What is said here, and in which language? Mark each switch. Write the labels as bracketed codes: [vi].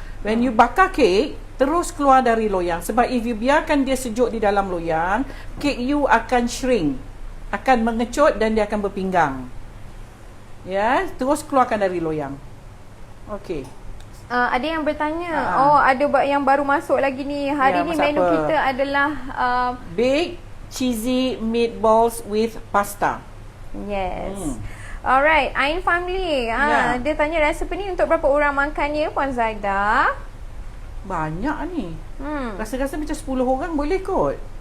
[en] When you [ms] bakar kek, terus keluar dari loyang. Sebab [en] if you [ms] biarkan dia sejuk di dalam loyang, kek you akan shrink. Akan mengecut dan dia akan berpinggang. Ya, terus keluarkan dari loyang. Okey. Ada yang bertanya, ada yang baru masuk lagi ni. Hari ni masak menu apa? kita adalah [en] Big cheesy meatballs with pasta. yes. Alright, Ain Family. [ms] Dia tanya resepi ni untuk berapa orang makannya Puan Zaida? Banyak ni. Rasa-rasa macam 10 orang boleh kot.